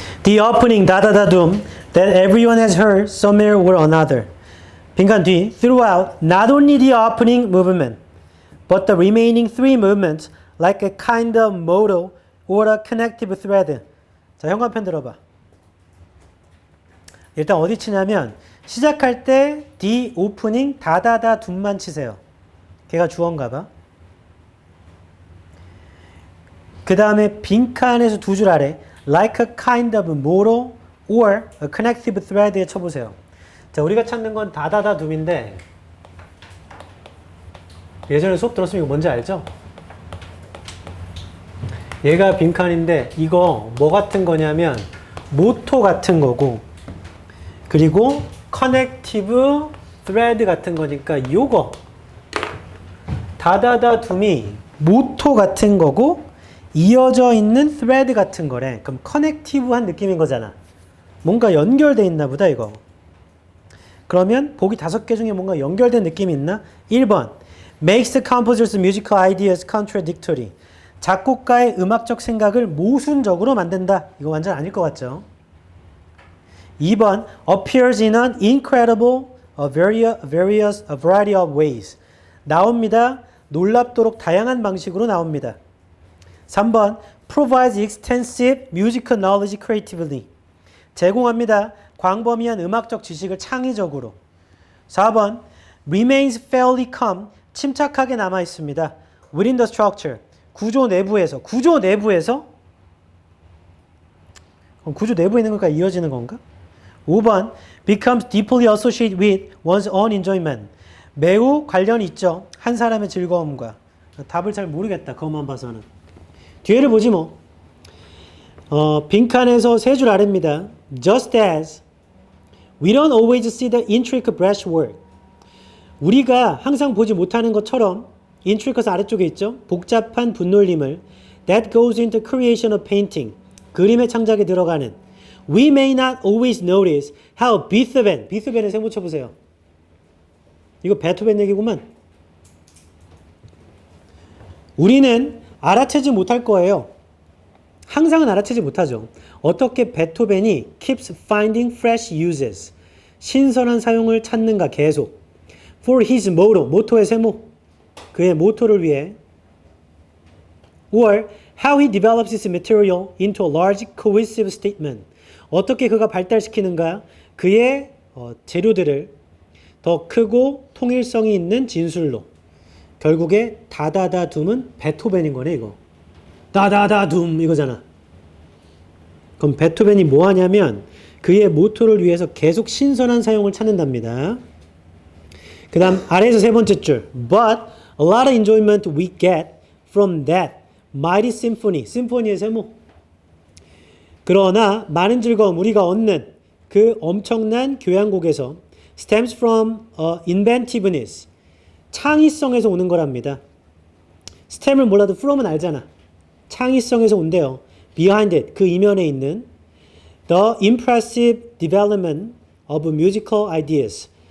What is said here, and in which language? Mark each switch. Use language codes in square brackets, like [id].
[en] The opening 다다다둠 that everyone has heard somewhere or another. [ko] 빈칸 뒤 [en] throughout not only the opening movement but the remaining three movements like a kind of motto or a connective thread. [ko] 자, 현관펜 들어봐. 일단 어디 치냐면 시작할 때 the opening 다다다 둠만 치세요. 걔가 주어인가 봐. 그 다음에 빈칸에서 두 줄 아래 [en] like a kind of motto or a connective thread [ko] 에 쳐보세요. 자, 우리가 찾는 건 다다다 둠인데 예전에 수업 들었으면 이거 뭔지 알죠? 얘가 빈칸인데 이거 뭐 같은 거냐면 모토 같은 거고 그리고 커넥티브 thread 같은 거니까 요거 다다다 둠이 모토 같은 거고 이어져 있는 thread 같은 거래. 그럼 커넥티브한 느낌인 거잖아. 뭔가 연결돼 있나 보다 이거. 그러면 보기 5개 중에 뭔가 연결된 느낌이 있나? [en] 1번 makes the composer's musical ideas contradictory. [ko] 작곡가의 음악적 생각을 모순적으로 만든다. 이거 완전 아닐 것 같죠? [en] 2번 appears in an incredible variety of ways. [ko] 나옵니다. 놀랍도록 다양한 방식으로 나옵니다. [en] 3번 provides extensive musical knowledge creatively. [ko] 제공합니다. 광범위한 음악적 지식을 창의적으로. [en] 4번 remains fairly calm. [ko] 침착하게 남아 있습니다. [en] within the structure. [ko] 구조 내부에서. 구조 내부에서? 그럼 구조 내부에 있는 것과 이어지는 건가? [en] 5번 becomes deeply associated with one's own enjoyment. [ko] 매우 관련이 있죠. 한 사람의 즐거움과. 답을 잘 모르겠다. 그것만 봐서는. 뒤에를 보지 뭐. 빈칸에서 세 줄 아래입니다. [en] Just as We don't always see the intricate brushwork. [ko] 우리가 항상 보지 못하는 것처럼 intricate 아래쪽에 있죠. 복잡한 분놀림을 [en] that goes into creation of painting. [ko] 그림의 창작에 들어가는 [en] We may not always notice how [ko] 비스벤의 세모 쳐보세요. 이거 베토벤 얘기구만. 우리는 알아채지 못할 거예요. 항상은 알아채지 못하죠. 어떻게 베토벤이 [en] keeps finding fresh uses. [ko] 신선한 사용을 찾는가 계속. [en] For his motto. [ko] 모토의 세모. 그의 모토를 위해. [en] Or how he develops his material into a large cohesive statement. [ko] 어떻게 그가 발달시키는가 그의 재료들을 더 크고 통일성이 있는 진술로. 결국에 다다다둠은 베토벤인 거네 이거. 다다다둠 이거잖아. 그럼 베토벤이 뭐 하냐면 그의 모토를 위해서 계속 신선한 사용을 찾는답니다. 그 다음 아래에서 세 번째 줄 [en] But a lot of enjoyment we get from that mighty symphony. [ko] 심포니의 세모. 그러나 많은 즐거움 우리가 얻는 그 엄청난 교향곡에서 [en] stems from inventiveness. [ko] 창의성에서 오는 거랍니다. stem을 몰라도 from은 알잖아. 창의성에서 온대요. [en] behind it. [ko] 그 이면에 있는 [en] the impressive development of musical ideas.